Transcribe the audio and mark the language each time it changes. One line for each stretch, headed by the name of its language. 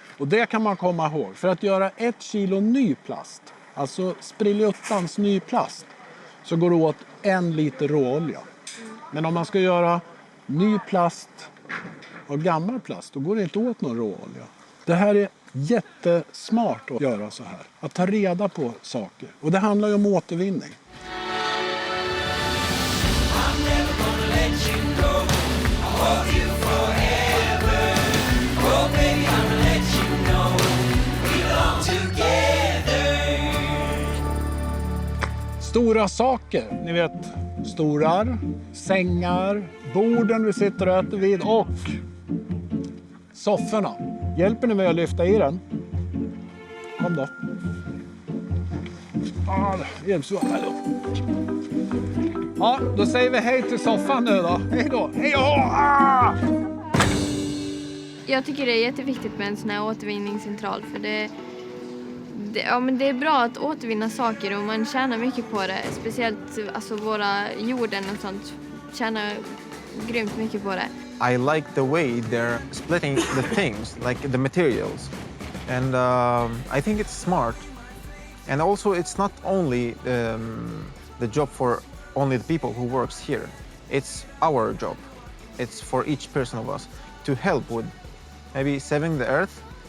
Swedish: Och det kan man komma ihåg. För att göra 1 kilo ny plast, alltså spriljuttans ny plast, så går det åt 1 liter råolja. Men om man ska göra ny plast av gammal plast, då går det inte åt någon råolja. Det här är jättesmart att göra så här. Att ta reda på saker. Och det handlar ju om återvinning.
English: I'm never gonna let you go. I'll hold you forever. Oh baby, I'ma let you know we belong together.
Swedish: Stora saker, ni vet, stolar, sängar, borden vi sitter och äter vid och sofforna. Hjälper ni mig att lyfta i den? Kom då. Hjälps du här då? Ja, då säger vi hej till soffan nu då. Hej då. Hej då! Jag tycker det är jätteviktigt med en sån här återvinningscentral för det är bra att återvinna saker och man tjänar mycket på det. Speciellt alltså våra jorden och sånt tjänar grymt mycket på det.
English: I like the way they're splitting the things, like the materials. And I think it's smart. And also it's not only the job for only the people who works here. It's our job. It's for each person of us to help with maybe saving the earth.